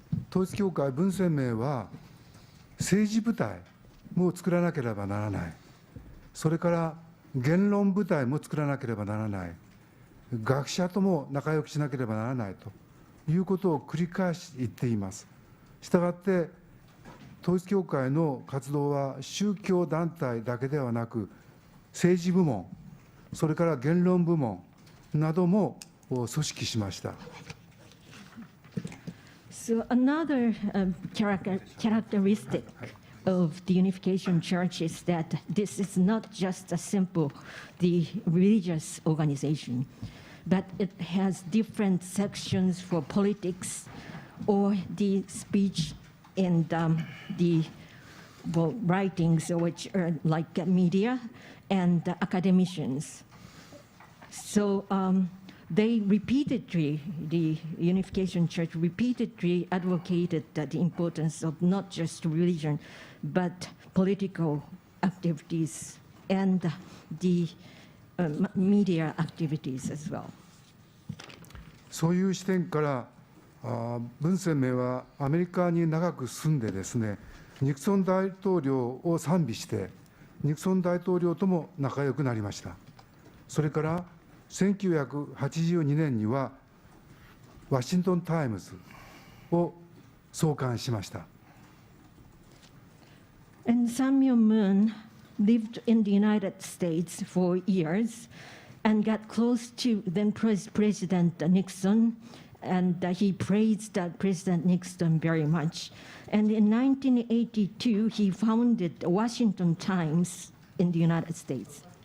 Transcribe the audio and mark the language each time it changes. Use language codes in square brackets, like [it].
[ja] 統一教会文鮮明は政治部隊も作らなければならない、それから言論部隊も作らなければならない、学者とも仲良くしなければならないということを繰り返し言っています。したがって統一教会の活動は宗教団体だけではなく、政治部門、それから言論部門なども組織しました。 [en] So another characteristic of the Unification Church is that this is not just a simple religious organization, but it has different sections for politics or the speech and the writings, which are like media and academicians. So they repeatedly, the Unification Church repeatedly advocated the importance of not just religion, but political activities and the media activities as well. [ja] そういう視点から文鮮明はアメリカに長く住んでですね、ニクソン大統領を賛美してニクソン大統領とも仲良くなりました。それから1982年にはワシントン・タイムズを創刊しました。 [en] And Samuel Moon lived in the United States for years and got close to then President Nixon, and he praised President Nixon very much. And in 1982, he founded the Washington Times in the United States.